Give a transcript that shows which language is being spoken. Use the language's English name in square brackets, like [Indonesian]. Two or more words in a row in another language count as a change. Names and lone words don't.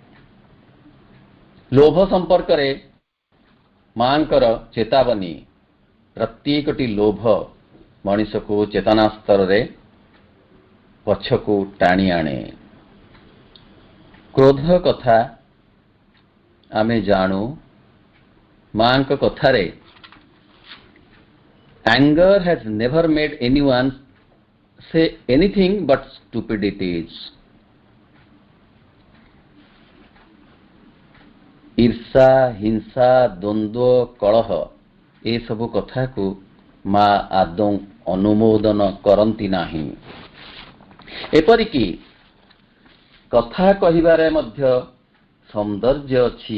[Odia] ଲୋଭ ସମ୍ପର୍କରେ ମାଙ୍କର ଚେତାବନୀ, ପ୍ରତ୍ୟେକଟି ଲୋଭ ମଣିଷକୁ ଚେତନା ସ୍ତରରେ ପଛକୁ ଟାଣି ଆଣେ। କ୍ରୋଧ କଥା ଆମେ ଜାଣୁ। ମାଙ୍କ କଥାରେ [English] anger has never made anyone say anything but stupidities. [Odia] ଈର୍ଷା, ହିଂସା, ଦ୍ୱନ୍ଦ୍ୱ, କଳହ ଏସବୁ କଥାକୁ ମା ଆଦୌ ଅନୁମୋଦନ କରନ୍ତି ନାହିଁ। ଏପରିକି କଥା କହିବାରେ ମଧ୍ୟ ସୌନ୍ଦର୍ଯ୍ୟ ଅଛି।